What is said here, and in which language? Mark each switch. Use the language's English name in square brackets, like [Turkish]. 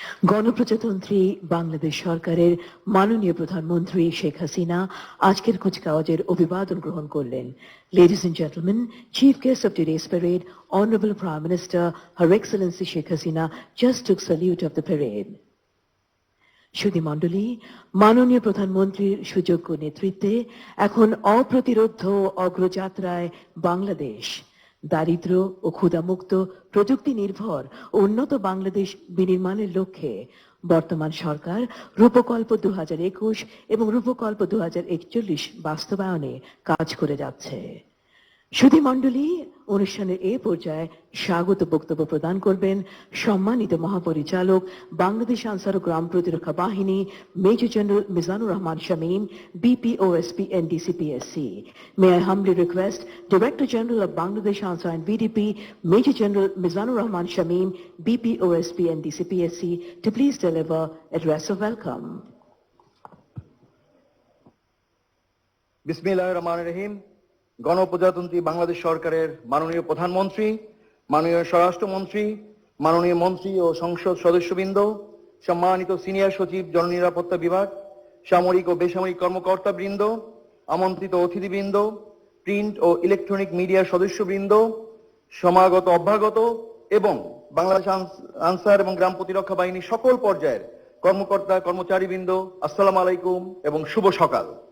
[Bangla] গণপ্রজাতন্ত্রী বাংলাদেশ সরকারের মাননীয় প্রধানমন্ত্রী শেখ হাসিনা আজকের কুচকাওয়াজের অভিবাদন গ্রহণ করলেন। [English] Ladies and gentlemen, Chief Guest of today's parade, Honorable Prime Minister, Her Excellency Sheikh Hasina just took salute of the parade. [Bangla] সুধী মণ্ডলী, মাননীয় প্রধানমন্ত্রীর সুযোগ্য নেতৃত্বে এখন অপ্রতিরোধ্য অগ্রযাত্রায় বাংলাদেশ। দারিদ্র্য ও ক্ষুধামুক্ত প্রযুক্তি নির্ভর ও উন্নত বাংলাদেশ বিনির্মাণের লক্ষ্যে বর্তমান সরকার রূপকল্প 2021 এবং রূপকল্প 2041 বাস্তবায়নে কাজ করে যাচ্ছে। সুধী মণ্ডলী, অনুষ্ঠানের এই পর্যায়ে স্বাগত বক্তব্য প্রদান করবেন সম্মানিত মহাপরিচালক বাংলাদেশ আনসার ও গ্রাম প্রতিরক্ষা বাহিনী major general Mizanur Rahman Shamim, BPOSP NDCPSC. [English] May I humbly request Director General of Bangladesh Ansar and VDP, Major General Mizanur Rahman Shamim, BPOSP NDCPSC, to please deliver address of welcome. [Arabic] বিসমিল্লাহির রহমানির রহিম। [Bangla] গণপ্রজাতন্ত্রী বাংলাদেশ সরকারের মাননীয় প্রধানমন্ত্রী, মাননীয় স্বরাষ্ট্রমন্ত্রী, মাননীয় মন্ত্রী ও সংসদ সদস্যবৃন্দ, সম্মানিত সিনিয়র সচিব জননিরাপত্তা বিভাগ, সামরিক ও বেসামরিক কর্মকর্তাবৃন্দ, আমন্ত্রিত অতিথিবৃন্দ, প্রিন্ট ও ইলেকট্রনিক মিডিয়ার সদস্যবৃন্দ, সমাগত অভ্যাগত এবং বাংলাদেশ আনসার এবং গ্রাম প্রতিরক্ষা বাহিনীর সকল পর্যায়ের কর্মকর্তা কর্মচারীবৃন্দ, আসসালামু আলাইকুম এবং শুভ সকাল।